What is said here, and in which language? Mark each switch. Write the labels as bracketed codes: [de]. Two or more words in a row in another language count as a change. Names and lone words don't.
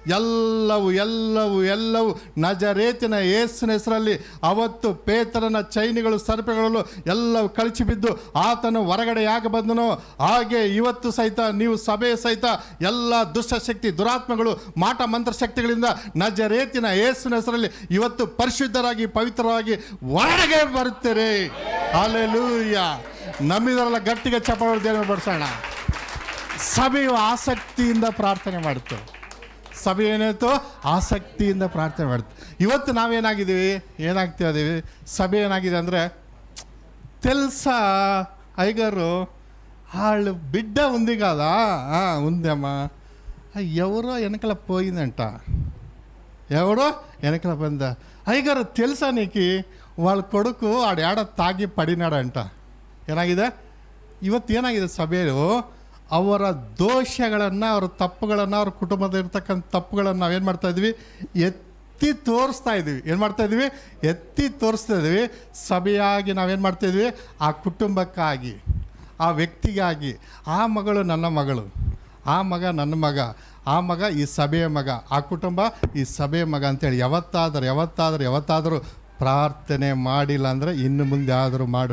[kn] ಎಲ್ಲವೂ ನಜರೇತಿನ ಯೇಸುವಿನ ಹೆಸರಲ್ಲಿ ಅವತ್ತು ಪೇತ್ರನ ಚೈನಿಗಳು, ಸರಪಳಿಗಳು ಎಲ್ಲವೂ ಕಳಚಿ ಬಿದ್ದು ಆತನು ಹೊರಗಡೆ ಯಾಕೆ ಬಂದನೋ ಹಾಗೆ ಇವತ್ತು ಸಹಿತ ನೀವು ಸಭೆ ಸಹಿತ ಎಲ್ಲ ದುಷ್ಟಶಕ್ತಿ, ದುರಾತ್ಮಗಳು, ಮಾಟ ಮಂತ್ರ ಶಕ್ತಿಗಳಿಂದ ನಜರೇತಿನ ಯೇಸುವಿನ ಹೆಸರಲ್ಲಿ ಇವತ್ತು ಪರಿಶುದ್ಧರಾಗಿ, ಪವಿತ್ರರಾಗಿ ಹೊರಗೆ ಬರುತ್ತೀರಿ. ಹಲ್ಲೆಲೂಯಾ. ನಮ್ಮಿದರೆಲ್ಲ ಗಟ್ಟಿಗೆ ಚಪ್ಪಾಳೆ ದೇವರ ಬಡಿಸೋಣ. ಸಭೆಯು ಆಸಕ್ತಿಯಿಂದ ಪ್ರಾರ್ಥನೆ ಮಾಡುತ್ತೆ. ಸಭೆ ಏನಾಯ್ತು? ಆಸಕ್ತಿಯಿಂದ ಪ್ರಾರ್ಥನೆ ಮಾಡುತ್ತೆ. ಇವತ್ತು ಏನಾಗ್ತೀವಿ? ಸಭೆ ಏನಾಗಿದೆ ಅಂದರೆ, [te] తెలుసా అయ్యగారు వాళ్ళు బిడ్డ ఉంది కదా, ఉందమ్మా, ఎవరో వెనకల పోయిందంట, ఎవరో వెనకల పోయిందా, అయ్యగారు తెలుసా నీకు వాళ్ళ కొడుకు ఆడ తాగి పడినాడంట. [kn] ಏನಾಗಿದೆ? ಇವತ್ತೇನಾಗಿದೆ? ಸಭೆಯು ಅವರ ದೋಷಗಳನ್ನು, ಅವರ ತಪ್ಪುಗಳನ್ನು, ಅವ್ರ ಕುಟುಂಬದ ಇರ್ತಕ್ಕಂಥ ತಪ್ಪುಗಳನ್ನು ನಾವೇನು ಮಾಡ್ತಾಯಿದ್ವಿ? ಎತ್ತಿ ತೋರಿಸ್ತಾ ಇದ್ದೀವಿ. ಏನು ಮಾಡ್ತಾಯಿದ್ವಿ? ಎತ್ತಿ ತೋರಿಸ್ತಾ ಇದ್ದೀವಿ. ಸಭೆಯಾಗಿ ನಾವೇನು ಮಾಡ್ತಾಯಿದ್ವಿ? ಆ ಕುಟುಂಬಕ್ಕಾಗಿ, ಆ ವ್ಯಕ್ತಿಗಾಗಿ, ಆ ಮಗಳು ನನ್ನ ಮಗಳು, ಆ ಮಗ ನನ್ನ ಮಗ, ಆ ಮಗ ಈ ಸಭೆಯ ಮಗ, ಆ ಕುಟುಂಬ ಈ ಸಭೆಯ ಮಗ ಅಂತೇಳಿ ಯಾವತ್ತಾದರೂ ಪ್ರಾರ್ಥನೆ ಮಾಡಿಲ್ಲ ಅಂದರೆ ಇನ್ನು ಮುಂದೆ ಆದರೂ ಮಾಡು.